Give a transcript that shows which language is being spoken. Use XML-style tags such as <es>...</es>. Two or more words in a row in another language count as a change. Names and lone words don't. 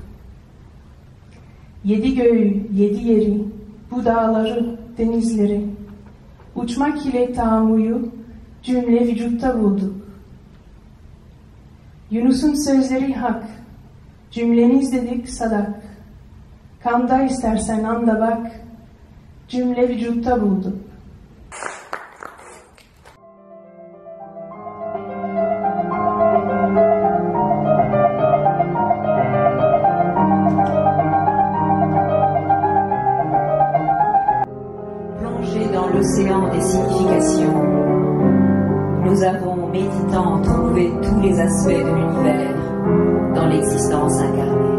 <tr>7 göğü, 7 yeri, bu dağları, denizleri, uçmak ile taammuyu, cümle vücutta bulduk. Yunus'un sözleri hak, cümleniz dedik sadak. Kanda istersen anda bak, cümle vücutta bulduk.</tr> <fr>Plongé dans l'océan des significations, nous avons, méditant, trouvé tous les aspects de l'univers dans l'existence incarnée.</fr>